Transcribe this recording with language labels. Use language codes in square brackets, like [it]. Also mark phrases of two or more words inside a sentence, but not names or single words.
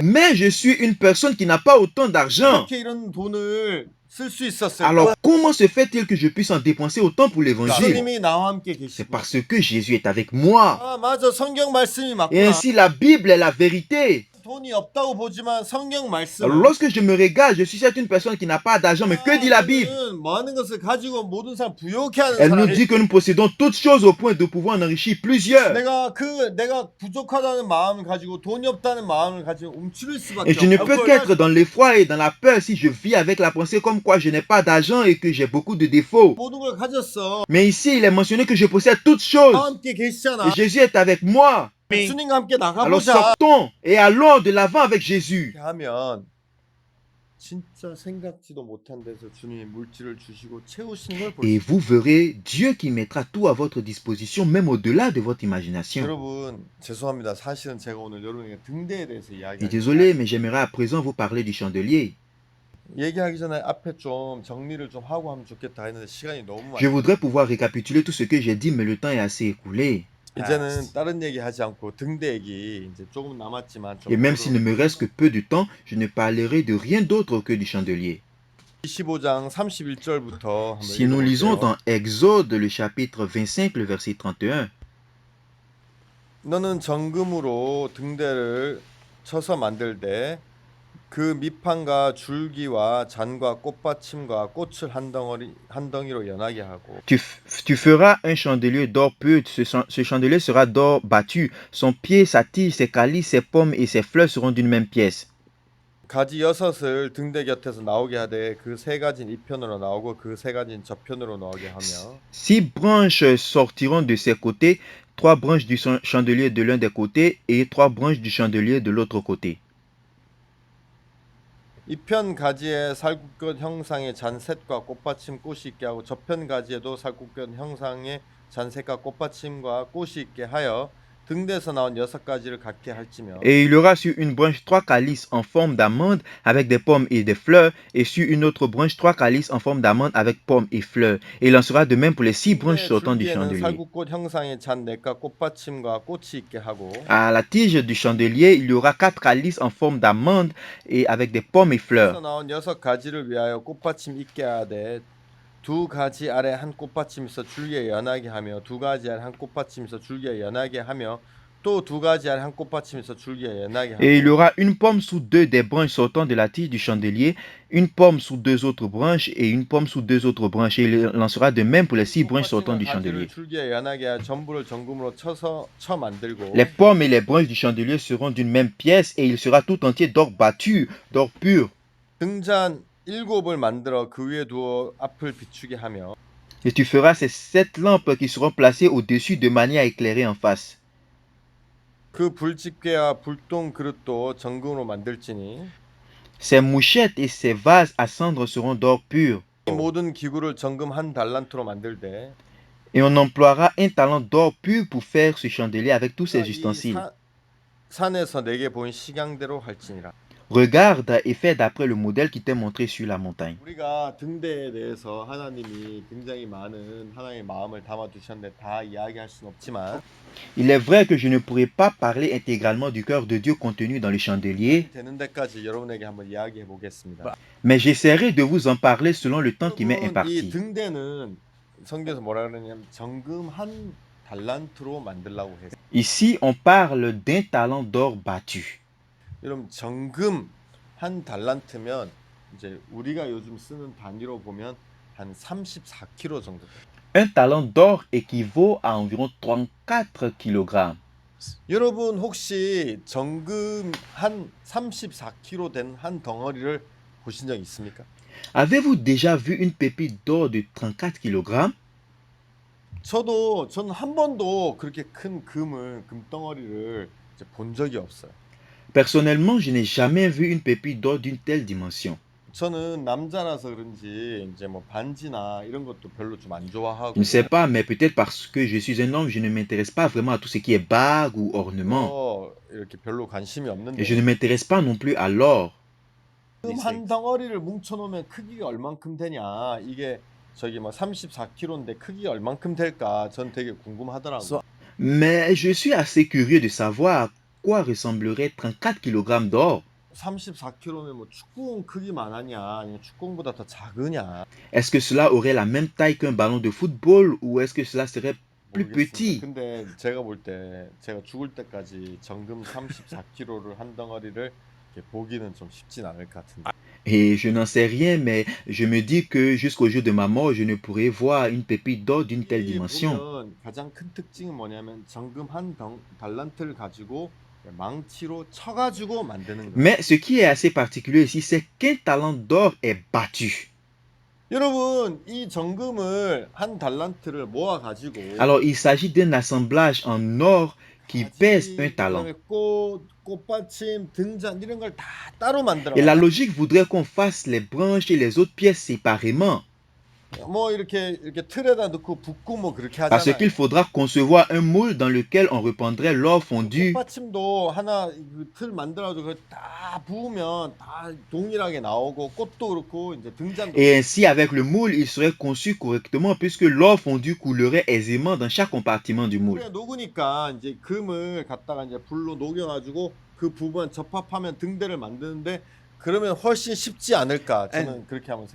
[fr] Mais je suis une personne qui n'a pas autant d'argent. [ko] 어떻게 이런 돈을 쓸 수 있었을까? [fr] Alors comment se fait-il que je puisse en dépenser autant pour l'évangile? [ko] 주님이 나와 함께 [fr] C'est [ko] 계시고. [fr] parce que Jésus est avec moi. [ko] 아 맞아 성경 말씀이 [fr] Et [ko] 맞구나. [fr] ainsi la Bible est la vérité. [ko] 돈이 없다고 보지만 성경 말씀. [fr] Alors lorsque je me regarde, je suis certes une personne qui n'a pas d'argent, mais que dit la Bible? [ko] 많은 것을 가지고 모든 사람 부요케 하는 [fr] Elle nous [ko] 사람. [fr] dit que nous possédons toutes choses au point de pouvoir en enrichir plusieurs. [ko] 내가 부족하다는 마음을 가지고 돈이 없다는 마음을 가지고 움츠릴 수밖에 [fr] Et je ne [ko] 없어. [fr] peux qu'être dans l'effroi et dans la peur si je vis avec la pensée comme quoi je n'ai pas d'argent et que j'ai beaucoup de défauts. [ko] 모든 걸 가졌어. [fr] Mais ici, il est mentionné que je possède toutes choses. [ko] 나와 함께 계시잖아. [fr] Et Jésus est avec moi. [ko] 주님과 함께 [fr] Alors [ko] 나가보자. [fr] sortons et allons de l'avant avec Jésus. [ko] 이렇게 하면 진짜 생각지도 못한 데서 주님이 물질을 주시고 채우시는 걸 볼 수 [fr] Et [ko] 있어요. [fr] vous verrez Dieu qui mettra tout à votre disposition, même au-delà de votre imagination. [ko] 여러분 죄송합니다. 사실은 제가 오늘 여러분에게 등대에 대해서 [fr] Et [ko] 이야기하기 [fr] désolé, mais j'aimerais à présent vous parler du chandelier. [ko] 얘기하기 전에 앞에 좀 정리를 좀 하고 하면 좋겠다 했는데 시간이 너무 [fr] Je [ko] 많아요. [fr] voudrais pouvoir récapituler tout ce que j'ai dit, mais le temps est assez écoulé. [ko] 이제는 다른 얘기 하지 않고 등대 얘기 이제 조금 남았지만 좀 [fr] Et même s'il ne me reste que peu de temps, je ne parlerai de rien d'autre que du chandelier. [ko] 25장 31절부터 한번 [fr] Si nous lisons [ko] 읽어볼게요. [fr] dans Exode, le chapitre 25, le verset 31, [ko] 너는 정금으로 등대를 쳐서 만들되 그 밑판과 줄기와 잔과 꽃받침과 꽃을 한 덩이로 연하게 하고 [fr] tu feras un chandelier d'or pur. Ce chandelier sera d'or battu. Son pied, sa tige, ses calices, ses pommes et ses fleurs seront d'une même pièce. [ko] 가지 6을 등대 곁에서 나오게 하되 그 3가지는 이편으로 나오고 그 3가지는 저편으로 나오게 하며 [fr] 6 branches sortiront de ses côtés, 3 branches du chandelier de l'un des côtés et 3 branches du chandelier de l'autre côté. [ko] 이편 가지에 살구꽃 형상의 잔셋과 꽃받침 꽃이 있게 하고 저편 가지에도 살구꽃 형상의 잔셋과 꽃받침과 꽃이 있게 하여 등대에서 나온 6가지를 갖게 할지며 [fr] Et il y aura sur une branche 3 calices en forme d'amande avec des pommes et des fleurs, et sur une autre branche 3 calices en forme d'amande avec pommes et fleurs. Et il en sera de même pour les 6 branches sortant du [ko] 줄기에는 [fr] chandelier. [ko] 살구꽃 형상의 잔넷과 꽃받침과 꽃이 있게 하고 [fr] À la tige du chandelier, il y aura 4 calices en forme d'amande et avec des pommes et fleurs. [ko] 에서 나온 6가지를 위하여 꽃받침 있게 하되 2가지 아래 한 꽃받침 있어 줄기에 연하게 하며 2가지 아래 한 꽃받침 있어 줄기에 연하게 하며 또 2가지 아래 한 꽃받침 있어 줄기에 연하게 하고 [fr] Et il y aura une pomme sous 2 des branches sortant de la tige du chandelier, une pomme sous 2 autres branches et une pomme sous 2 autres branches. Et il en sera de même pour les 6 branches sortant du chandelier. [ko] 줄기에 연하게 하여 전부를 정금으로 쳐 만들고 [fr] Les pommes et les branches du chandelier seront d'une même pièce et il sera tout entier d'or battu, d'or pur. [ko] 등잔 7을 만들어 그 위에 두어 앞을 비추게 하며 [fr] Et tu feras ces 7 lampes qui seront placées au-dessus de manière à éclairer en face. [ko] 그 불집게와 불똥 그릇도 정금으로 만들지니 [fr] Ces mouchettes et ces vases à cendre seront d'or pur. [ko] 이 모든 기구를 정금 한 달란트로 만들되 [fr] Et on emploiera un talent d'or pur pour faire ce chandelier avec tous ces ustensiles. [ko] 산에서 내게 보인 식양대로 할지니라. [fr] Regarde et fais d'après le modèle qui t'est montré sur la montagne. [ko] 우리가 등대에 대해서 하나님이 굉장히 많은 하나님의 마음을 담아 두셨는데 다 이야기할 수는 없지만 [fr] Il est vrai que je ne pourrai pas parler intégralement du cœur de Dieu contenu dans le chandelier, [ko] 되는 데까지 여러분에게 한번 이야기해 보겠습니다. [fr] mais j'essaierai de vous en parler selon le temps qui m'est [ko] 이 [fr] imparti. [ko] 등대는 성경에서 뭐라 그러냐면 정금 한 달란트로 만들라고 했어요. [fr] Ici, on parle d'un talent d'or battu. [ko] 여러분 정금 한 달란트면 이제 우리가 요즘 쓰는 단위로 보면 한 34kg 정도 돼요. [fr] Un talent d'or équivaut à environ 34 kg. [ko] 여러분 혹시 정금 한 34kg 된 한 덩어리를 보신 적 있습니까? [fr] Avez-vous déjà vu une pépite d'or de 34 kg? [ko] 저는 한 번도 그렇게 큰 금덩어리를 이제 본 적이 없어요. [fr] Personnellement, je n'ai jamais vu une pépite d'or d'une telle dimension. [ko] 저는 남자라서 그런지 이제 뭐 반지나 이런 것도 별로 좀 안 [fr] Je [ko] 좋아하고 [fr] ne sais pas, mais peut-être parce que je suis un homme, je ne m'intéresse pas vraiment à tout ce qui est bague ou ornement. [ko] 이렇게 별로 관심이 [fr] Et [ko] 없는데 [fr] je ne m'intéresse pas non plus à l'or. [ko] 금 한 덩어리를 뭉쳐 놓으면 크기가 얼만큼 되냐 이게 저기 뭐 34kg인데 크기가 얼만큼 될까 전 되게 궁금하더라고요. [fr] Mais je suis assez curieux de savoir à quoi ressemblerait 34 kg d'or. [ko] 34kg면 뭐 축구공 크기만 하냐 아니면 축구공보다 더 작으냐 [fr] Est-ce que cela aurait la même taille qu'un ballon de football ou est-ce que cela serait plus [ko] 모르겠습니다. [fr] petit? [ko] 근데 제가 볼 때 제가 죽을 때까지 정금 34kg를 한 덩어리를 이렇게 보기는 좀 쉽진 않을 것 같은데. [fr] Et je n'en sais rien, mais je me dis que jusqu'au jour de ma mort, je ne pourrai voir une pépite d'or d'une telle [ko] 이 [fr] dimension. [ko] 보면 가장 큰 특징은 뭐냐면 정금 한 달란트를 가지고 망치로 쳐가지고 만드는 거예요. [fr] Mais ce qui est assez particulier ici, c'est qu'un talent d'or est battu. [ko] 여러분 이 정금을 한 달란트를 모아 가지고 [fr] Alors, il s'agit d'un assemblage en or qui pèse un talent. [ko] 그다음에 꽃받침, 등잔 이런 걸 다 따로 만들어. [fr] Et la logique voudrait qu'on fasse les branches et les autres pièces séparément. [ko] 뭐 이렇게 틀에다 넣고 붓고 뭐 그렇게 [fr] Parce [ko] 하잖아요. [fr] qu'il faudra concevoir un moule dans lequel on rependrait l'or fondu. [ko] 꽃받침도 하나 틀 만들어가지고 그걸 다 부으면 다 동일하게 나오고 꽃도 그렇고 이제 등잔도. [fr] Et ainsi, avec le moule, il serait conçu correctement puisque l'or fondu coulerait aisément dans chaque compartiment du moule. [ko] 물에 녹으니까 이제 금을 갖다가 이제 불로 녹여가지고 그 부분 접합하면 등대를 만드는데 그러면 훨씬 쉽지 않을까 저는 그렇게 한번